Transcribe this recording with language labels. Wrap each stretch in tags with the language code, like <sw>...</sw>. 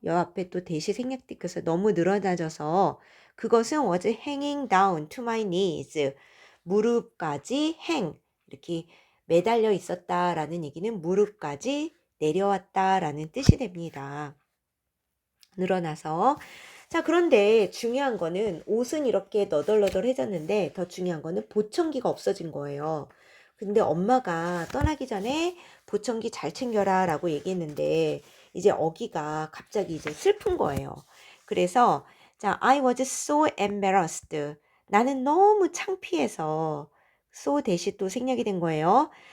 <ko>여 앞에 또 대시 생략되어서 너무 늘어나져서 그것은</ko> <en>was hanging down to my knees</en> <ko>무릎까지 hang 이렇게 매달려 있었다라는 얘기는 무릎까지 내려왔다라는 뜻이 됩니다. 늘어나서 자, 그런데 중요한 거는 옷은 이렇게 너덜너덜해졌는데 더 중요한 거는 보청기가 없어진 거예요. 근데 엄마가 떠나기 전에 보청기 잘 챙겨라 라고 얘기했는데 이제 어기가 갑자기 이제 슬픈 거예요. 그래서 자,</ko> <en>I was so embarrassed.</en> <ko>나는 너무 창피해서 so 대신 또 생략이 된 거예요.</ko>